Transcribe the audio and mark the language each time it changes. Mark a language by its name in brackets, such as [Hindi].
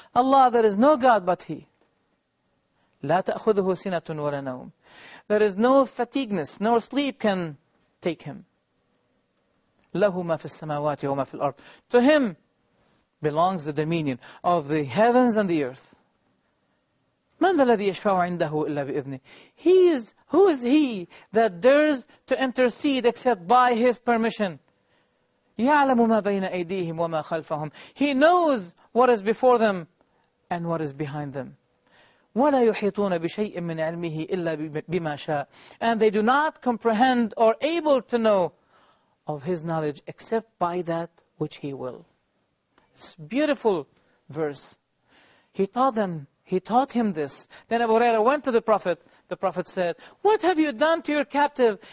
[English] Allah, there is no God but He. [Arabic] La ta'khudhuhu sinatun wa la nawm. [English] There is no fatigueness, nor sleep can take Him. [Arabic] Lahu ma fis samawati wa ma fil ard. [English] To Him belongs the dominion of the heavens and the earth. [Arabic] Man ذا الذي يشفع عنده إلا بإذنه. [English] Who is He that dares to intercede except by His permission? [Arabic] يعلم ما بين أيديهم وما خلفهم. [English] He knows what is before them and what is behind them. [Arabic] ولا يحيطون بشيء من علمه إلا بما شاء. [English] And they do not comprehend or able to know of His knowledge except by that which He will. It's a beautiful verse. He taught him this. Then Abu Hurairah went to the Prophet. The Prophet said, what have you done to your captive?